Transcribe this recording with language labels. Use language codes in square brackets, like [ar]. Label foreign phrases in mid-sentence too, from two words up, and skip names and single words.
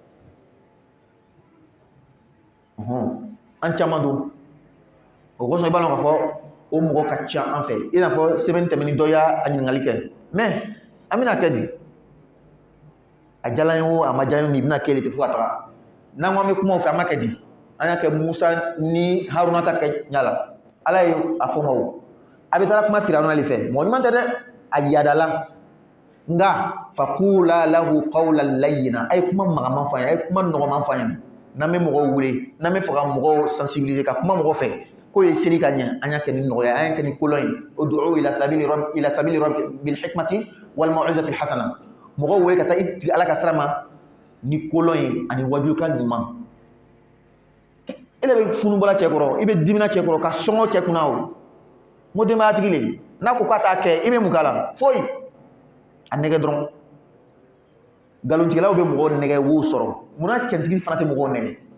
[bm] an caman don o kosɔn i b'a dɔn k'a fɔ o mɔgɔ ka ca an fɛ i n'a fɔ semaine tɛmɛni dɔ y'a ɲininkali kɛ mais an bɛna kɛ di a jala ye o a ma diya ye i bɛna kɛ de tɛ fo ka taga n'an ko an bɛ kuma o fɛ an ma kɛ di an y'a kɛ Musa ni Haruna ta kɛ ɲa la ala ye a fɔ ma o a bɛ taa kuma Firawuna le fɛ mɔgɔ ɲuman tɛ dɛ a yadala nka [ar] faqula lahu qawlan layyina [bm] a ye kuma magaman fɔ a ɲɛna a ye kuma nɔgɔman fɔ a ɲɛna n'an bɛ mɔgɔw wele n'an bɛ fɛ ka mɔgɔw sensibiliser ka kuma mɔgɔ fɛ k'o ye seli ka ɲɛ an y'a kɛ ni nɔgɔya an y'a kɛ ni kolon ye [ar] ud'u ila sabili rabbika bil hikmati wal mau'izati al hasana [bm] mɔgɔw wele ka taa i tigi ala ka sira ma ni kolon ye ani wajukan ɲuman e de bɛ funu bɔla cɛ kɔrɔ i bɛ dimina cɛ kɔrɔ ka sɔngɔ cɛ kunna o n ko denbayatigi le n'a ko k'a t'a kɛ i bɛ mun k'a la foyi a nɛgɛ dɔrɔn nkalontigilaw bɛ mɔgɔw nɛgɛ wo sɔrɔ munna cɛntigi fana tɛ mɔgɔw nɛgɛ